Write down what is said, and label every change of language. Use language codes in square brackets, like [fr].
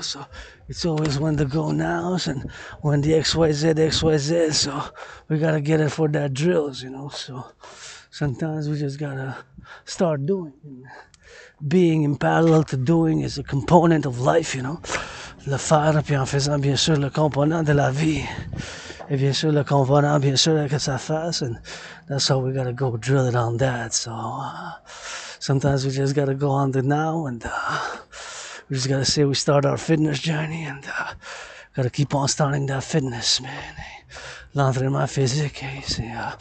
[en] So it's always when the go nows and when the XYZ. So we gotta get it for that drills, you know. So sometimes we just gotta start doing. And being in parallel to doing is a component of life, you know. [fr] Le faire, puis en faisant bien sûr le component de la vie. Et bien sûr le component, bien sûr, que ça fasse. [en] And that's how we gotta go drill it on that. So sometimes we just gotta go on the now and we just gotta say we start our fitness journey and gotta keep on starting that fitness, man. [fr] L'entraînement physique, c'est...